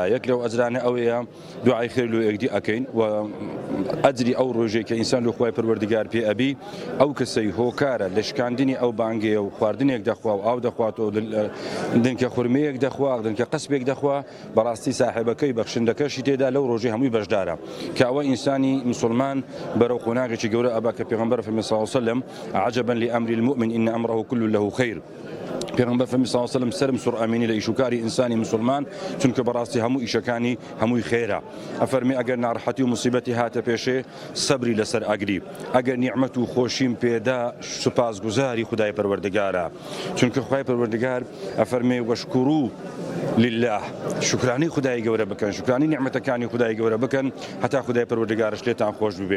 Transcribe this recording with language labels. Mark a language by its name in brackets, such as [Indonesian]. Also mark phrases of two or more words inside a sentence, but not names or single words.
[Central Kurdish] یەک لەو ئەجرانە ئەوەیە دوعای خێر لە یەکدی ئەکەین و ئەجری ئەو ڕۆژێک کە ئینسان لە خوای پەروەردگار پێ ئەبی ئەو کەسەی هۆکارە لە شکاندنی ئەو بانگەیە و خواردنێک دەخوا و ئاو دەخواتەوە دنکە خورمەیەک دەخوا دنکە قەسبێک دەخوا بەڕاستی ساحێبەکەی بەخشندەکەشی تێدا لەو ڕۆژەی هەمووی بەشدارە کە ئەوە ئینسانی مسلمان بەرەو قۆناغێکی گەورە ئەبا کە پێغەمبەر فەرمی [Arabic] صلی الله علیه و سلم عجبا لأمر المؤمن إن أمره كله له خير. [Central Kurdish] پێغەمبەر فەرمی [Arabic] صلی الله علیه و سلم [Central Kurdish] سەرم سوڕ ئەمینی لە ئیشوکاری ئینسانی مسلمان چونکە بەڕاستی هەموو ئیشەکانی هەمووی خێرە. ئەفەرمی ئەگەر ناڕەحەتی و موسیبەتی هاتە پێشێ سەبری لەسەر ئەگری، ئەگەر نیعمەت و خۆشیم پێدا سوپاسگوزاری خدای پەروەردگارە، چونکە خدای پەروەردگار ئەفەرمێ [Arabic] وەشکورو لله، [Central Kurdish] شکرانی خدای گەورە بکەن، شکرانی نیعمەتەکانی خدای گەورە بکەن هەتا خدای پەروەردگارش لێتان خۆش ببێ.